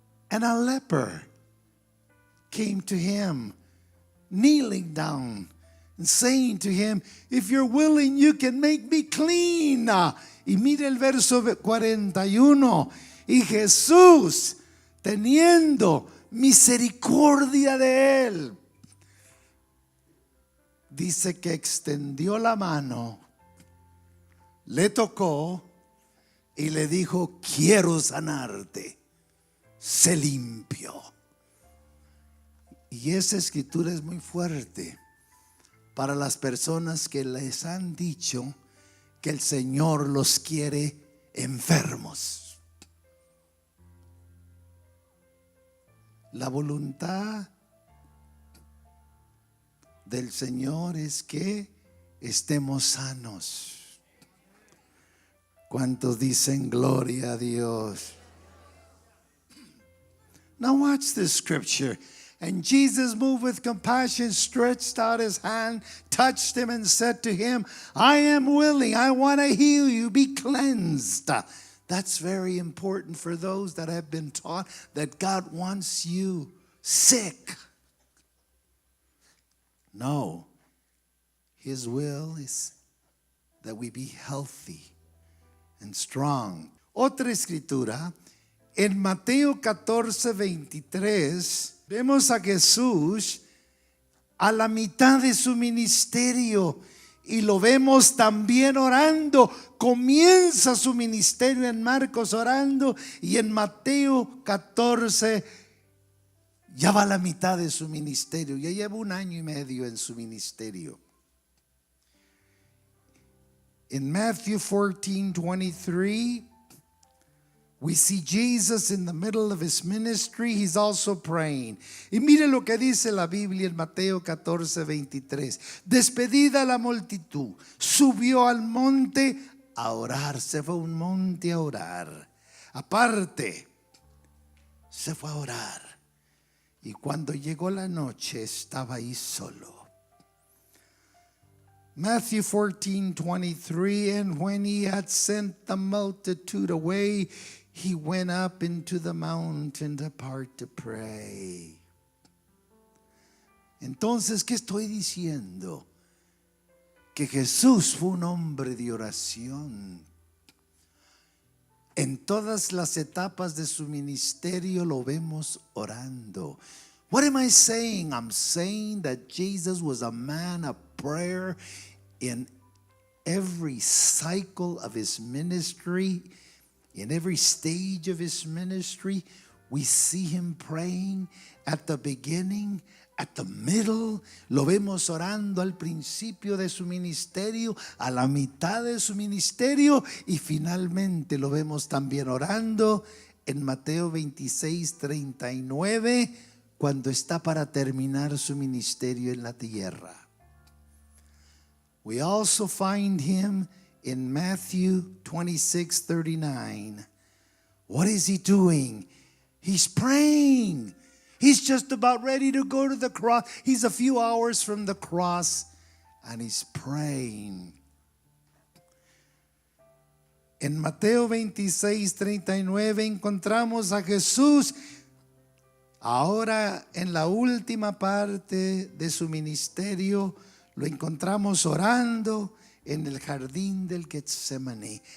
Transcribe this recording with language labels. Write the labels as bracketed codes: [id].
[en] And a leper came to him, kneeling down and saying to him, if you're willing, you can make me clean. [es] Y mire el verso 41. Y Jesús, teniendo misericordia de él, dice que extendió la mano, le tocó y le dijo, quiero sanarte, sé limpio. Y esa escritura es muy fuerte para las personas que les han dicho que el Señor los quiere enfermos. La voluntad del Señor es que estemos sanos. ¿Cuántos dicen gloria a Dios? [en] Now watch this scripture. And Jesus, moved with compassion, stretched out his hand, touched him, and said to him, I am willing, I want to heal you, be cleansed. That's very important for those that have been taught that God wants you sick. No, his will is that we be healthy and strong. [es] Otra escritura, en Mateo 14:23, vemos a Jesús a la mitad de su ministerio y lo vemos también orando. Comienza su ministerio en Marcos orando y en Mateo 14 ya va a la mitad de su ministerio. Ya lleva 1 año y medio en su ministerio. [en] In Matthew 14:23, we see Jesus in the middle of his ministry. He's also praying. [es] Y mire lo que dice la Biblia en Mateo 14:23. Despedida la multitud, subió al monte a orar. Se fue a un monte a orar. Aparte, se fue a orar. Y cuando llegó la noche, estaba ahí solo. [en] Matthew 14:23, and when he had sent the multitude away, he went up into the mountain apart to pray. [es] Entonces, ¿qué estoy diciendo? Que Jesús fue un hombre de oración. En todas las etapas de su ministerio lo vemos orando. [en] What am I saying? I'm saying that Jesus was a man of prayer in every cycle of his ministry. In every stage of his ministry, we see him praying at the beginning, at the middle. [es] Lo vemos orando al principio de su ministerio, a la mitad de su ministerio y finalmente lo vemos también orando en Mateo 26:39 cuando está para terminar su ministerio en la tierra. [en] We also find him in Matthew 26:39. What is he doing? He's praying. He's just about ready to go to the cross. He's a few hours from the cross and he's praying. [es] En Mateo 26:39 encontramos a Jesús ahora en la última parte de su ministerio. Lo encontramos orando en el jardín del Getsemaní.